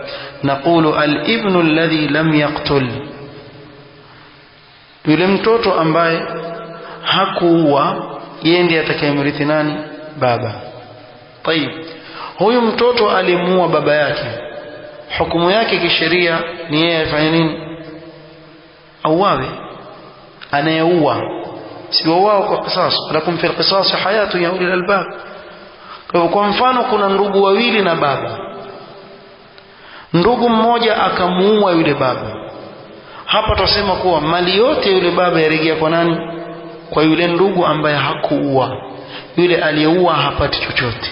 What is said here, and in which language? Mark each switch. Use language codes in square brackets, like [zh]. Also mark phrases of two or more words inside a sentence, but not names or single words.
[ar] نقول الابن الذي لم يقتل, [sw] yule mtoto ambaye hakuua, yeye ndiye atakayemrithi nani? Baba. Tayib, huyu mtoto alimuua baba yake, hukumu yake kisheria ni yeye afanye nini? Auawe. Anayeua si wao kwa qisas, [ar] لكم في القصاص حياة يا أولي الألباب. [sw] Kwa mfano kuna ndugu wawili na baba, ndugu mmoja akamuua yule baba, hapa tutasema kuwa mali yote yule baba yarejea kwa nani? Kwa yule ndugu ambaye hakuua. Yule aliyeua hapati chochote.